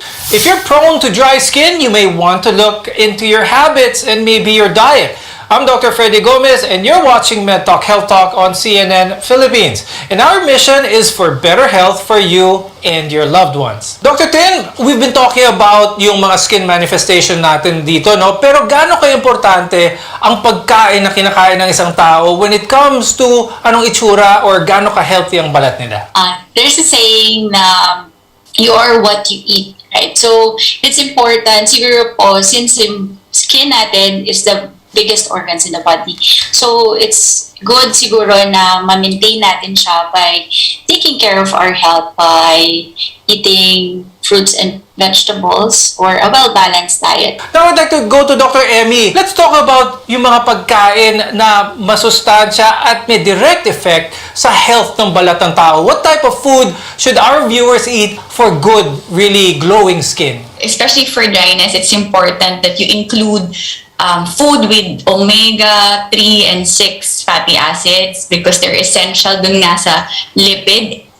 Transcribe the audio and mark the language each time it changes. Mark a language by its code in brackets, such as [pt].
[en] If you're prone to dry skin, you may want to look into your habits and maybe your diet. I'm Dr. Freddy Gomez and you're watching MedTalk Health Talk on CNN Philippines. And our mission is for better health for you and your loved ones. Dr. Tin, we've been talking about [tl] yung mga [en] skin manifestation [tl] natin dito, no? Pero gaano ka-importante ang pagkain na kinakain ng isang tao [en] when it comes to [tl] anong itsura or gaano ka-healthy ang balat nila? [en] There's a saying [tl] na [en] you are what you eat, right? So, it's important, [tl] siguro po, [en] since yung skin natin is the biggest organs in the body. So, it's good [tl] siguro [en] na ma-maintain natin siya by taking care of our health by eating fruits and vegetables or a well-balanced diet. Now, I'd like to go to Dr. Emmy. Let's talk about [tl] yung mga pagkain na masustansya at may [en] direct effect [tl] sa health ng balat ng tao. [en] What type of food should our viewers eat for good, really glowing skin? Especially for dryness, it's important that you include food with omega-3 and 6 fatty acids because they're essential [tl] dun nga sa [en] lipid